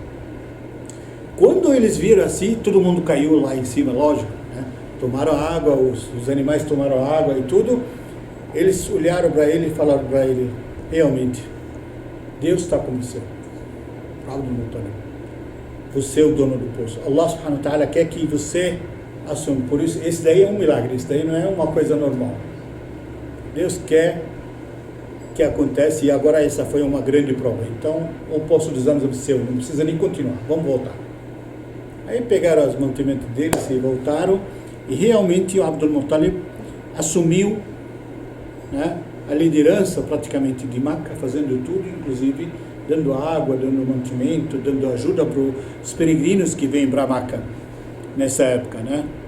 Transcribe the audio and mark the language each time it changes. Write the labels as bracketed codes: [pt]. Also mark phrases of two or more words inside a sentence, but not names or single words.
[pt] Quando eles viram assim, todo mundo caiu lá em cima, lógico, né? Tomaram água, os animais tomaram água e tudo. Eles olharam para ele e falaram para ele, realmente, Deus está com você. Abdul Muttalib. Você é o dono do poço. Allah [ar] سبحانه وتعالى [pt] quer que você assuma. Por isso, esse daí é um milagre, esse daí não é uma coisa normal. Deus quer que acontece, e agora essa foi uma grande prova. Então, o poço dos anos é seu, não precisa nem continuar, vamos voltar. Aí pegaram os mantimentos deles e voltaram, e realmente o Abdul Muttalib assumiu, né, a liderança praticamente de Meca, fazendo tudo, inclusive dando água, dando mantimento, dando ajuda para os peregrinos que vêm para Meca nessa época, né?